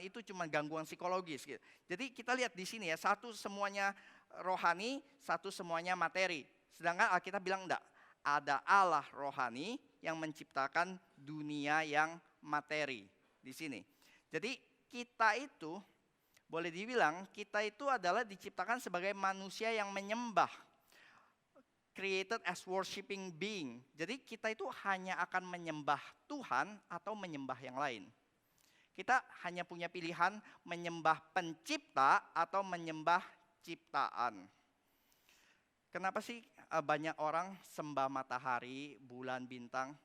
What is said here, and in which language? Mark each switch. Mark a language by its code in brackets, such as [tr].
[id] Itu cuma gangguan psikologis. Gitu. Jadi kita lihat di sini ya, satu semuanya rohani, satu semuanya materi. Sedangkan Alkitab bilang enggak. Ada Allah rohani yang menciptakan dunia yang materi di sini. Jadi kita itu boleh dibilang kita itu adalah diciptakan sebagai manusia yang menyembah. [en] Created as worshiping being. [id] Jadi kita itu hanya akan menyembah Tuhan atau menyembah yang lain. Kita hanya punya pilihan menyembah pencipta atau menyembah ciptaan. Kenapa sih banyak orang sembah matahari, bulan, bintang?